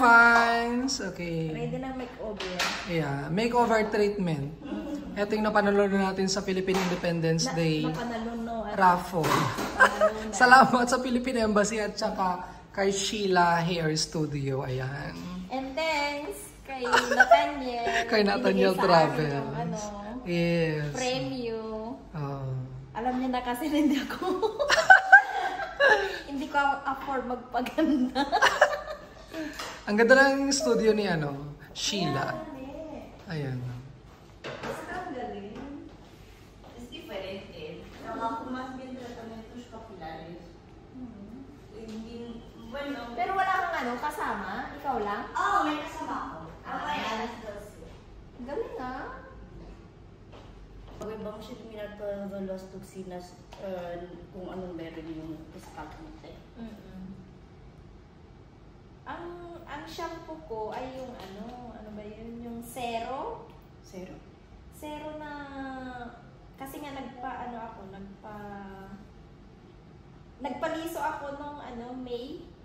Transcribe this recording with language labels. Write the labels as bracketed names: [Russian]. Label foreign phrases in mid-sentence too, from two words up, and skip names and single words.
[English] fans! Okay. [Filipino] Ready na makeover. Yeah, [English] makeover treatment. [Filipino] Ito yung napanalo natin sa Philippine Independence Day Napanaluno. raffle. Salamat sa Philippine Embassy at saka kay Sheila Hair Studio. Ayan. [English] And thanks kay Nathaniel. [Filipino] Kay Nathaniel Binigay sa Travel. amin yung, [English] Yes. [Filipino] premyo. Oh. Alam niya na kasi na hindi ako hindi ko afford magpaganda. Ang ganda ng studio ni Sheila. Ayan. Ang galing. [Spanish] Es diferente. Trabajo más bien tratamientos capilares. Bueno, [Filipino] Pero wala kang kasama? Ikaw lang? may kasama ako. May alas 12. Galing ah. [Spanish] Okay, vamos a eliminar todas las toxinas [Filipino] kung anong meron yung scalp natin. Ang shampoo ko ay yung ano ba yun? Yung Zero. Zero? Zero na, kasi nga nagpaliso ako nung May.